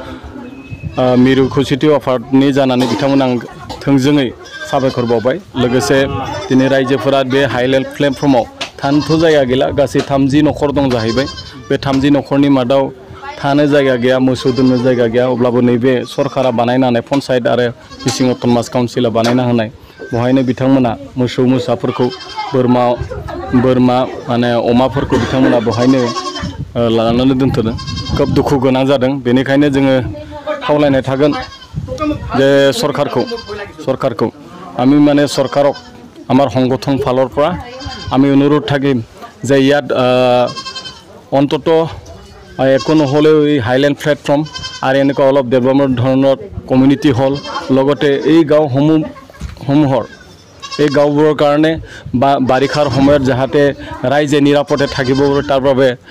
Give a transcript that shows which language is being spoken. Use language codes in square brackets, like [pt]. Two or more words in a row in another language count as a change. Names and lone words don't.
[brx] मिरु खौसेथि आफादनि जानानै बिथांमोन आं थोंजोङै साबायखर बावबाय लोगोसे दिनै रायजोफोरा बे [en] highland platform [brx] थानोथ' जायगा गैला गासै 30 न'खर दं जाहैबाय बे 30 न'खरनि मादाव थानो जायगा गैया मोसौ दोननो जायगा गैया अब्लाबो नैबे सरकारा बानायना होनाय पन्सायत आरो मिसिं [en] autonomous council [brx] बानायना होनाय बहायनो बिथांमोना मोसौ मोसाफोरखौ बोरमा माने अमाफोरखौ बिथांमोना बहायनो लानानै दोनथ'दों खोब दुखु गोनां जादों बेनिखायनो जोङो खावलायनाय थागोन जे सरकारखौ [as] আমি মানে সরকারক আমার সংগঠন ফালৰ পৰা আমি অনুৰোধ থাকিম যে ইয়াত অন্তত একো নহ'লেও এই [en] highland platform [as] আৰু এনেকুৱা অলপ ডেভেলপমেণ্ট ধৰণৰ [en] community hall [as] লগতে এই গাঁওসমূহৰ এই গাঁওবোৰৰ কাৰণে বাৰিষাৰ সময়ত যাতে ৰাইজে নিৰাপদে থাকিব পাৰে তাৰ বাবে